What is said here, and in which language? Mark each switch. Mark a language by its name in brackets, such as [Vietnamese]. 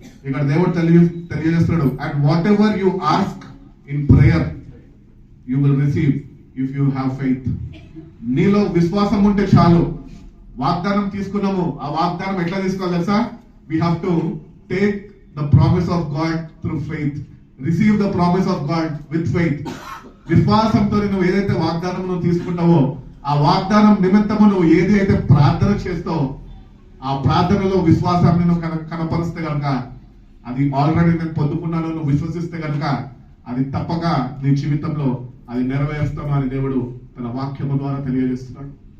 [Telugu] ఇక్కడ దేవుడు తెలియజేస్తున్నాడు, [English] And whatever you ask in prayer you will receive if you have faith. [Telugu] నీలో విశ్వాసం ఉంటే చాలు. వాగ్దానం తీసుకున్నాము, ఆ వాగ్దానం ఎట్లా తీసుకోవాలి తెలుసా? [English] We have to take the promise of God through faith. Receive the promise of God with faith. [Telugu] విశ్వాసంతో నువ్వు ఏదైతే వాగ్దానం నువ్వు తీసుకుంటావో ఆ వాగ్దానం నిమిత్తము నువ్వు ఏది అయితే ప్రార్థన చేస్తావో ఆ ప్రార్థనలో విశ్వాసాన్ని నువ్వు కనపరిస్తే కనుక అది ఆల్రెడీ నేను పొందుకున్నాను నువ్వు విశ్వసిస్తే కనుక అది తప్పక నీ జీవితంలో అది నెరవేరుస్తాను అని దేవుడు తన వాక్యము ద్వారా తెలియజేస్తున్నాడు.